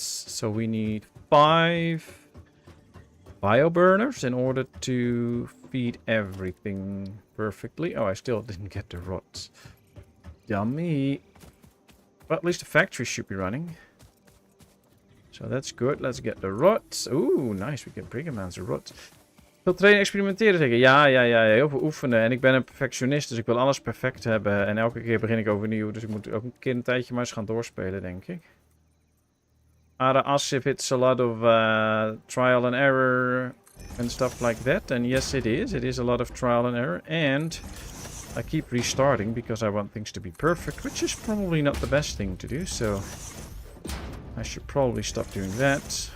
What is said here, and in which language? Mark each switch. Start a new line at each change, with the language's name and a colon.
English: So we need 5 bioburners in order to feed everything perfectly. Oh, I still didn't get the rods. Yummy. But at least the factory should be running. So that's good. Let's get the rods. Ooh, nice. We get big amounts of rods.
Dutch: Veel trainen, experimenteren zeggen. Ja, heel veel oefenen. En ik ben een perfectionist, dus ik wil alles perfect hebben. En elke keer begin ik overnieuw. Dus ik moet ook een keer een tijdje maar eens gaan doorspelen, denk ik.
English: Ask if it's a lot of trial and error and stuff like that. And yes, it is. It is a lot of trial and error. And I keep restarting because I want things to be perfect, which is probably not the best thing to do. So I should probably stop doing that.